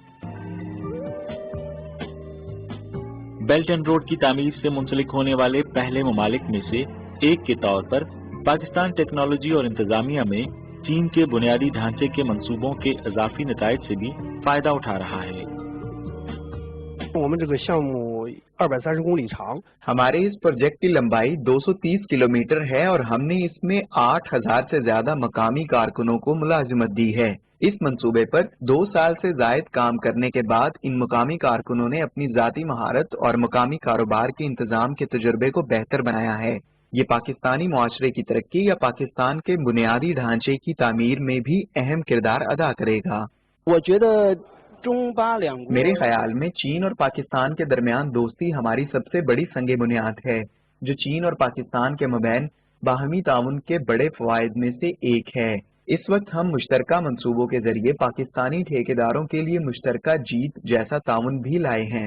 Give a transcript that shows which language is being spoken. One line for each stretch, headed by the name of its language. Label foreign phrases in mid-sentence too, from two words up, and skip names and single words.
Urdu: بیلٹ اینڈ روڈ کی تعمیر سے منسلک ہونے والے پہلے ممالک میں سے ایک کے طور پر پاکستان ٹیکنالوجی اور انتظامیہ میں چین کے بنیادی ڈھانچے کے منصوبوں کے اضافی نتائج سے بھی فائدہ اٹھا رہا ہے۔
Chinese: 我们这个项目230公里长。
Urdu: ہمارے اس پروجیکٹ کی لمبائی 230 کلومیٹر ہے اور ہم نے اس میں 8000 سے زیادہ مقامی کارکنوں کو ملازمت دی ہے. اس منصوبے پر 2 سال سے زائد کام کرنے کے بعد ان مقامی کارکنوں نے اپنی ذاتی مہارت اور مقامی کاروبار کے انتظام کے تجربے کو بہتر بنایا ہے. یہ پاکستانی معاشرے کی ترقی یا پاکستان کے بنیادی ڈھانچے کی تعمیر میں بھی اہم کردار ادا کرے گا.
Chinese: 我觉得中巴两国
Urdu: میرے خیال میں چین اور پاکستان کے درمیان دوستی ہماری سب سے بڑی سنگ بنیاد ہے، جو چین اور پاکستان کے مابین باہمی تعاون کے بڑے فوائد میں سے ایک ہے. اس وقت ہم مشترکہ منصوبوں کے ذریعے پاکستانی ٹھیکیداروں کے لیے مشترکہ جیت جیسا تعاون بھی لائے ہیں.